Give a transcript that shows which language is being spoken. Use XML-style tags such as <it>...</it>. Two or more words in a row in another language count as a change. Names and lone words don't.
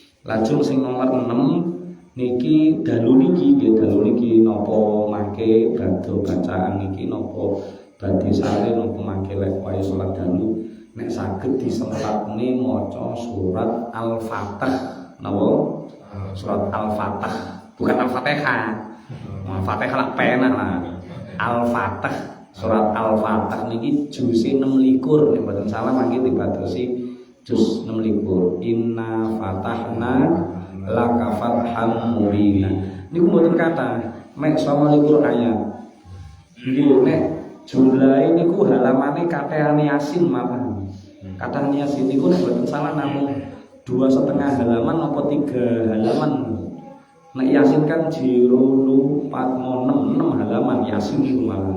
<jv>Lajeng sing nomor 6 niki dalu niki napa mangke badhe bacaan niki napa badhe sare napa mangke lek wae salat dalu nek saged disempatne maca surat Al-Fatah napa surat Al-Fatah bukan Al-Fatihah. Al-Fatihah lak penak lah. Al-Fatah surat Al-Fatah niki juz 26 nek mboten salah mangke dibadosi juz 26.</jv> <ar>إنا فتحنا لك فتحا مبينا.</ar> <jv>Niku mboten kata mek 29 ayat. Nggih nek jumlahe niku halamane kathah Yasin malah. Kathah Yasin niku nek mboten salah namung 2,5 halaman apa 3 halaman. Nek Yasin kan jiro 4 6 halaman Yasin niku malah.</jv>